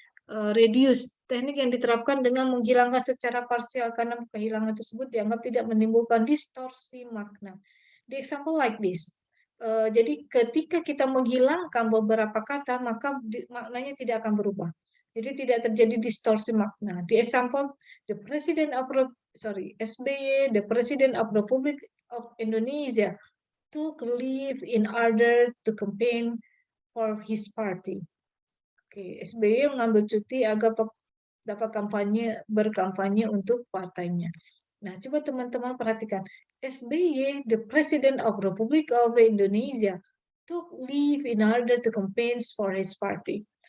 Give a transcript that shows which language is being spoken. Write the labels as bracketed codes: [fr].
[id] Reduce, teknik yang diterapkan dengan menghilangkan secara parsial karena kehilangan tersebut dianggap tidak menimbulkan distorsi makna. [en] The example like this. [id] Jadi ketika kita menghilangkan beberapa kata, maka maknanya tidak akan berubah. Jadi tidak terjadi distorsi makna. [en] The example, the President of SBY, the President of Republic of Indonesia took leave in order to campaign for his party. [id] Oke, SBY mengambil cuti agar dapat berkampanye untuk partainya. Nah, coba teman-teman perhatikan. [en] SBY, the President of Republic of Indonesia, took leave in order to campaign for his party.